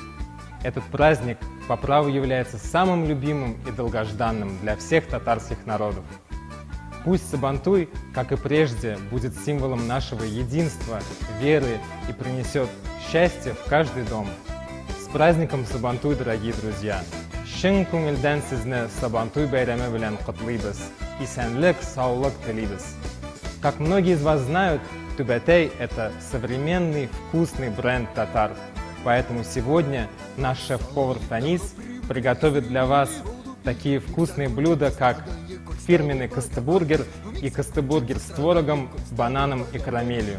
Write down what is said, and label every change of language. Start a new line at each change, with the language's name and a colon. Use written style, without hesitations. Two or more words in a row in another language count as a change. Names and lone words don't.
Russian: Этот праздник по праву является самым любимым и долгожданным для всех татарских народов. Пусть Сабантуй, как и прежде, будет символом нашего единства, веры и принесет счастье в каждый дом. С праздником Сабантуй, дорогие друзья!
Tatar: Шын күңелдән сезне Сабантуй бәйрәме белән котлыйбыз. Исәнлек, саулык телибез.
Russian: Как многие из вас знают, Тубетей – это современный вкусный бренд татар. Поэтому сегодня наш шеф-повар Фанис приготовит для вас такие вкусные блюда, как фирменный костебургер и костебургер с творогом, бананом и карамелью.